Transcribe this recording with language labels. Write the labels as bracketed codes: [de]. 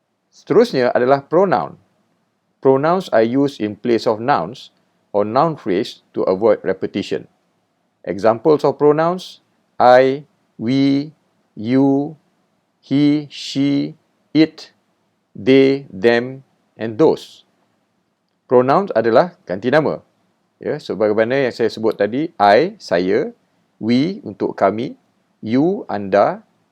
[ms] Seterusnya adalah pronoun. [en] Pronouns are used in place of nouns or noun phrase to avoid repetition. Examples of pronouns, I, we, you, he, she, it, they, them, and those. [ms] Pronouns adalah ganti nama. Ya, sebagaimana yang saya sebut tadi, I, saya, we, untuk kami, you, anda.